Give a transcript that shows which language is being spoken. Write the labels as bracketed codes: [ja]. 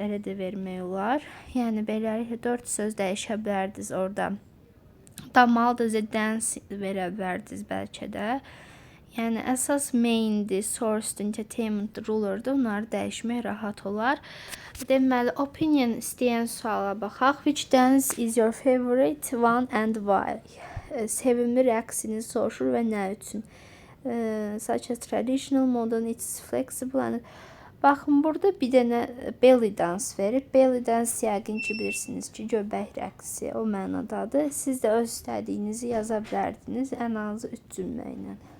[az] Elə də vermək olar. Yəni beləliklə 4 söz dəyişə bilərdiniz orada. Damal da the dance verə bilərdiniz bəlkə də. Yəni əsas maindir, [en] source, entertainment, ruler'dır. [az] Onları dəyişmək rahat olar. Deməli, opinion istəyən suala baxaq. [en] Which dance is your favorite one and why? [az] Sevimli rəqsini soruşur və nə üçün? [en] Such as traditional, modern, it's flexible and... [az] Baxın, burada bir dənə belly dance verir. Belly dance yəqin ki, bilirsiniz ki, göbək rəqsi o mənadadır. Siz də öz istədiyinizi yaza bilərdiniz ən azı 3 cümlə ilə.